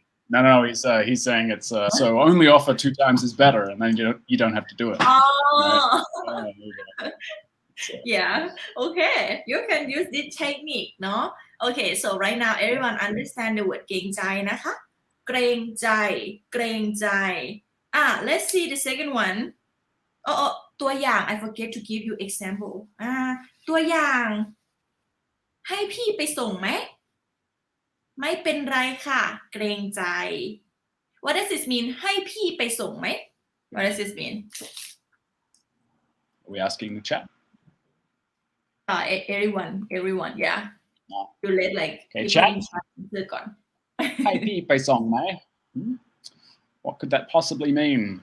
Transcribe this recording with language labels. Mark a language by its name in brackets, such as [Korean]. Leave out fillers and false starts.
[English] no he's saying it's so only offer 2 times is better and then you don't have to do it right? Yeah okay you can use this technique เนาะ okay so right now everyone understand the word [Thai] เกรงใจนะคะเกรงใจ [English] let's see the second oneตัวอย่าง I forget to give you example [Thai] ตัวอย่างให้พี่ไปส่งไหมไม่เป็นไรค่ะเกรงใจ [English] What does this mean [Thai] ให้พี่ไปส่งไหม [English] What does this mean Are we asking the chat everyone yeah you let like okay chat [Thai] ก่อน ให้พี่ไปส่งไหม [English] What could that possibly mean